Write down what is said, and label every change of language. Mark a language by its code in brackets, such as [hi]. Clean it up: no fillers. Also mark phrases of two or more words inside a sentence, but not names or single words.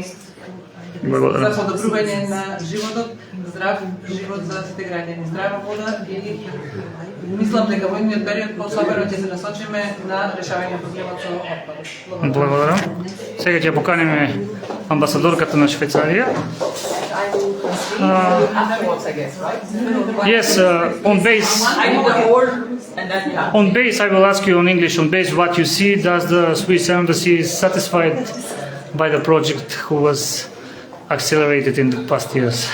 [mk] Благодарам. За подобрување на животот, здрав живот за сите граѓани, здрава вода и мислам дека во идниот период посебено ќе се насочиме на решавање на проблемот со отпадот. Благодарам. Сега ќе поканиме амбасадорката на Швајцарија. [en] Yes, on base, I will ask you on English. On base, what you see, does the Swiss embassy is satisfied by the project who was accelerated in the past years?